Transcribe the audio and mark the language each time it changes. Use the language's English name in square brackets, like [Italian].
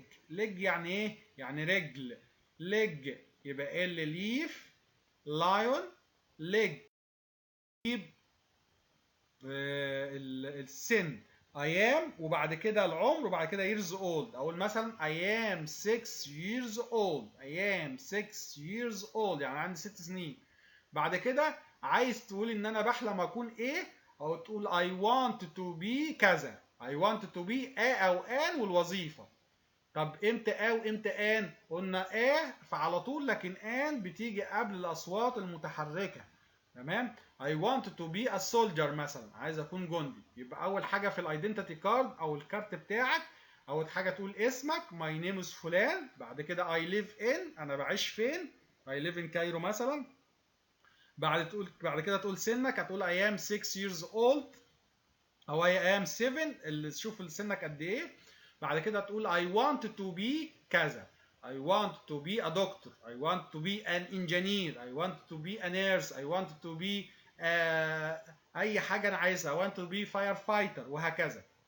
[Arabic] ليج يعني ايه؟ يعني رجل. ليج يبقى ليف [English] lion leg. [Arabic] جيب السن I am وبعد كده العمر وبعد كده years old. [English] اقول مثلا I am 6 years old. I am 6 years old [Arabic] يعني عندي 6 سنين. بعد كده عايز تقول ان انا بحلم اكون ايه، او تقول [English] I want to be [Arabic] كذا. [English] I want to be او ان والوظيفه. [Arabic] طب امتى وامتى ان؟ قلنا فعلى طول، لكن ان بتيجي قبل الاصوات المتحركه. تمام. [English] I want to be a soldier مثلا، [Arabic] عايز اكون جندي. يبقى اول حاجه في الايدنتيتي كارد او الكارت بتاعك، اول حاجه تقول اسمك [English] my name is [Arabic] فلان. بعد كده [English] I live in، [Arabic] انا بعيش فين، I live in كايرو مثلا. بعد كده تقول سنك، هتقول [English] I am 6 years old [Arabic] او I am 7، اللي تشوف سنك قد ايه. بعد كده تقول [English] I want to be كذا. I want to be a doctor. I want to be an engineer. I want to be a nurse. I want to be [Arabic] أي حاجة أنا عايزها. [English] I want to be firefighter وهكذا.